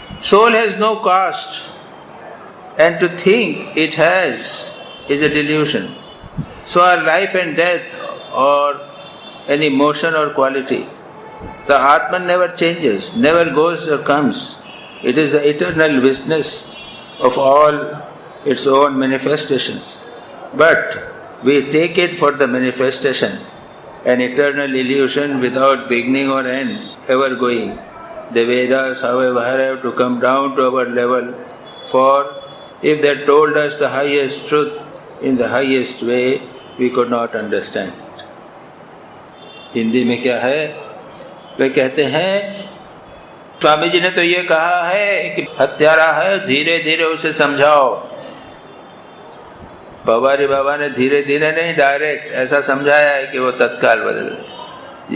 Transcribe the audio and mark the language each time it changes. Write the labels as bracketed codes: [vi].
[en] Soul has no caste and to think it has is a delusion. So are life and death or any motion or quality, the Atman never changes, never goes or comes. It is the eternal witness of all its own manifestations. But we take it for the manifestation, an eternal illusion without beginning or end, ever going. The Vedas, however, have to come down to our level, for if they told us the highest truth in the highest way, we could not understand it. [hi] Hindi में क्या है? वे कहते हैं, स्वामी जी ने तो ये कहा है कि हत्यारा है, धीरे धीरे उसे समझाओ। पवारी बाबा ने धीरे धीरे नहीं, डायरेक्ट ऐसा समझाया है कि वो तत्काल बदल गए।